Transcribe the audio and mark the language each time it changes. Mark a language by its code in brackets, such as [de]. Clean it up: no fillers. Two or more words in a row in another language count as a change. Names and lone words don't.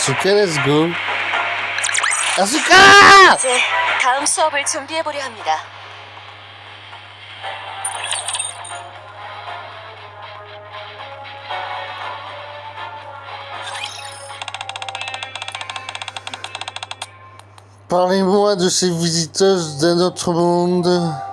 [en] Asuka, let's go. Asuka! [ko] 이제 다음 수업을 준비해 보려 합니다. [fr] Parlez-moi de ces visiteuses d'un autre monde.